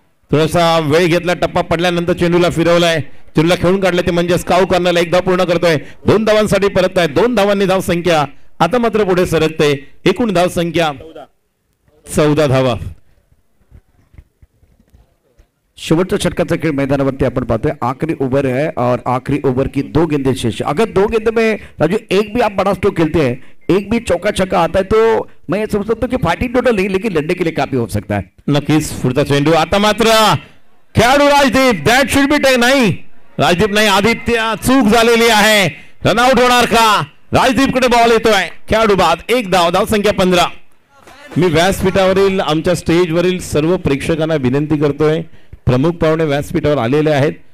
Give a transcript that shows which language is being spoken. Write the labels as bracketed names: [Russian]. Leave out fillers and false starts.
[Marathi] थोडासा वेळ घेतला, टप्पा पडल्यानंतर चेंडूला फिरवलाय, चेंडूला खेळून काढले ते म्हणजे स्काउ करण्याला. एक धाव पूर्ण करतोय. 2 धावांसाठी परत आहे. 2 धावांनी धाव संख्या आता मात्र पुढे सरकते. एकूण धाव संख्या 14 धावा. शेवटच्या षटकाचा खेळ मैदानावरती आपण पाहतोय. [Hindi] आखिरी ओवर है और आखिरी ओवर की 2 गेंदें शेष. अगर 2 गेंद में राजू एक भी आप बड़ा स्ट्रोक खेलते हैं, एक भी चौका छक्का आता है तो मैं ये समझ सकता हूं कि फाइटिंग टोटल नहीं लेकिन लड़ने के लिए काफी हो सकता है. [Marathi] नक्कीच. पुढचा चेंडू आता मात्र खेळाडू Rajdeep. [English] That should be take. [Marathi] नाही, राजदीप नाही, आदित्य. चूक झालेली आहे. रनआउट होणार का? राजदीपकडे बॉल येतोय. खेळाडू बाद. एक धाव. धाव संख्या 15. मी व्यासपीठावरील आमच्या स्टेजवरील सर्व प्रेक्षकांना विनंती करतोय, प्रमुख पाहुणे व्यासपीठावर आलेले आहेत.